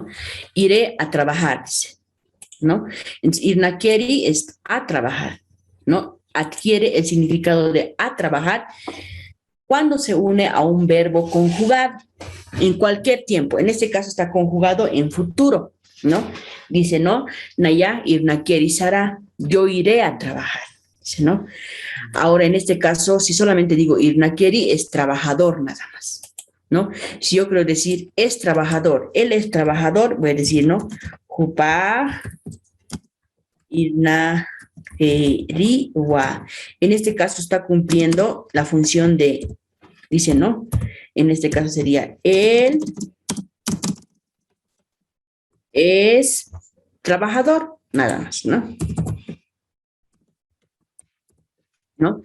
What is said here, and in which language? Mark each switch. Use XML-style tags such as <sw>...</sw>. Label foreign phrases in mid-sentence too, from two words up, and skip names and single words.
<es>Iré a trabajar, ¿no? Entonces, irnakeri es a trabajar, ¿no? Adquiere el significado de a trabajar cuando se une a un verbo conjugado en cualquier tiempo. En este caso está conjugado en futuro, ¿no? Dice, ¿no?</es> <ay>Naya irnakeri sará,</ay> <es>yo iré a trabajar, dice, ¿no? Ahora, en este caso, si solamente digo irnakeri, es trabajador nada más, ¿no? Si yo quiero decir es trabajador, él es trabajador, voy a decir, ¿no?</es> <ay>Jupa irnakeri wa.</ay> <es>En este caso está cumpliendo la función de, dice, ¿no? En este caso sería él es trabajador, nada más, ¿no? ¿No?</es>